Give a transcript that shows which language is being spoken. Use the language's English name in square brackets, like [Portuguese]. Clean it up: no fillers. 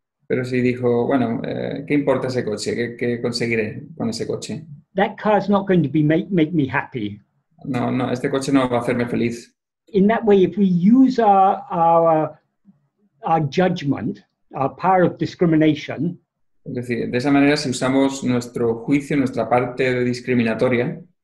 [Spanish] Pero si dijo, bueno, ¿qué importa ese coche? ¿Qué conseguiré con ese coche? [English] That car's not going to be make me happy. [Spanish] No, este coche no va a hacerme feliz. [English] In that way, if we use our judgment, our power of discrimination, [Spanish] Es decir, de esa manera, si usamos nuestro juicio, nuestra parte discriminatoria,